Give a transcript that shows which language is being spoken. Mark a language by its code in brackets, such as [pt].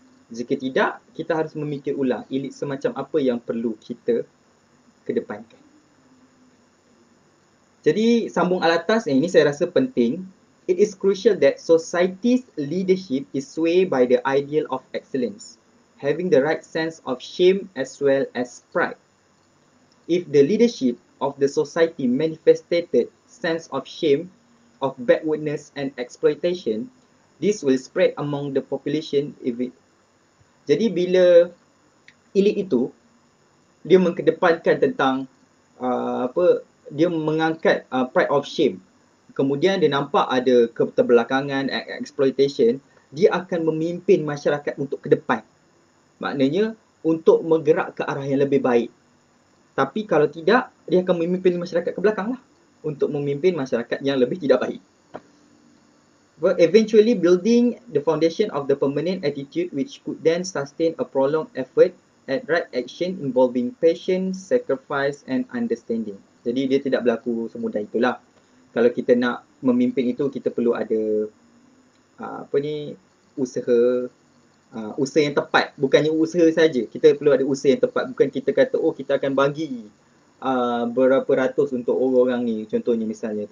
[ms] Jika tidak, kita harus memikir ulang elit semacam apa yang perlu kita kedepankan. Jadi, sambung Alatas, ini saya rasa penting. [en] It is crucial that society's leadership is swayed by the ideal of excellence, having the right sense of shame as well as pride. If the leadership of the society manifested sense of shame, of backwardness and exploitation, this will spread among the population. [ms] Jadi bila elit itu dia mengkedepankan tentang dia mengangkat [en] pride of shame, [ms] kemudian dia nampak ada keterbelakangan, exploitation, dia akan memimpin masyarakat untuk ke depan. Maknanya untuk bergerak ke arah yang lebih baik. Tapi kalau tidak, dia akan memimpin masyarakat ke belakang lah, untuk memimpin masyarakat yang lebih tidak baik. [en] But eventually building the foundation of the permanent attitude which could then sustain a prolonged effort at right action involving patience, sacrifice and understanding. [ms] Jadi dia tidak berlaku semudah itulah. Kalau kita nak memimpin itu, kita perlu ada usaha yang tepat. Bukannya usaha saja, kita perlu ada usaha yang tepat. Bukan kita kata, kita akan bagi berapa ratus untuk orang-orang ni, contohnya misalnya.